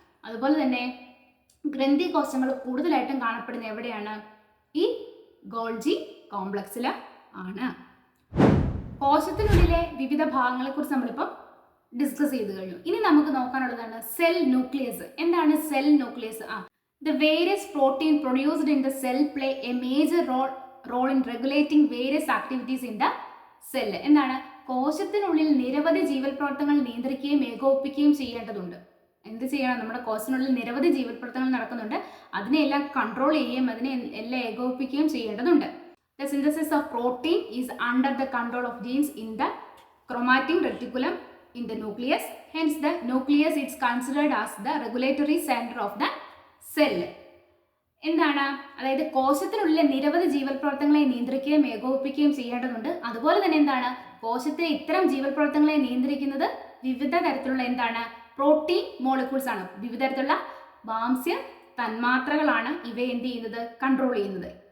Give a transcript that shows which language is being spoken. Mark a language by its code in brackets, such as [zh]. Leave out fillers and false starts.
[ml] അതുപോലെ തന്നെ ഗ്രന്ഥി കോശങ്ങൾ കൂടുതലായിട്ടും കാണപ്പെടുന്നത് എവിടെയാണ്? ഈ ഗോൾജി കോംപ്ലക്സിൽ ആണ്. കോശത്തിനുള്ളിലെ വിവിധ ഭാഗങ്ങളെ കുറിച്ച് നമ്മളിപ്പം ഡിസ്കസ് ചെയ്ത് കഴിഞ്ഞു. ഇനി നമുക്ക് നോക്കാനുള്ളതാണ് സെൽ ന്യൂക്ലിയസ്. എന്താണ് cell nucleus? [en] The various protein produced in the cell play a major role in regulating various activities in the cell. [ml] എന്താണ്? കോശത്തിനുള്ളിൽ നിരവധി ജീവൽ പ്രവർത്തനങ്ങൾ നിയന്ത്രിക്കുകയും ഏകോപിപ്പിക്കുകയും ചെയ്യേണ്ടതുണ്ട്. എന്ത് ചെയ്യണം? നമ്മുടെ കോശത്തിനുള്ളിൽ നിരവധി ജീവൽ പ്രവർത്തനങ്ങൾ നടക്കുന്നുണ്ട്. അതിനെല്ലാം കൺട്രോൾ ചെയ്യുകയും അതിനെ എല്ലാം ഏകോപിപ്പിക്കുകയും ചെയ്യേണ്ടതുണ്ട്. [en] The synthesis of protein is under the control of genes in the chromatin reticulum in the nucleus. Hence the nucleus is considered as the regulatory center of the cell. [ml] എന്താണ്? അതായത് കോശത്തിനുള്ളിലെ നിരവധി ജീവൽ പ്രവർത്തനങ്ങളെ നിയന്ത്രിക്കുകയും ഏകോപിപ്പിക്കുകയും ചെയ്യേണ്ടതുണ്ട്. അതുപോലെ തന്നെ എന്താണ്? കോശത്തിലെ ഇത്തരം ജീവൽ പ്രവർത്തനങ്ങളെ നിയന്ത്രിക്കുന്നത് വിവിധ തരത്തിലുള്ള എന്താണ്? പ്രോട്ടീൻ മോളിക്യൂൾസ് ആണ്. വിവിധ തരത്തിലുള്ള മാംസ്യ തന്മാത്രകളാണ് ഇവയെ എന്ത് ചെയ്യുന്നത്? കൺട്രോൾ ചെയ്യുന്നത്.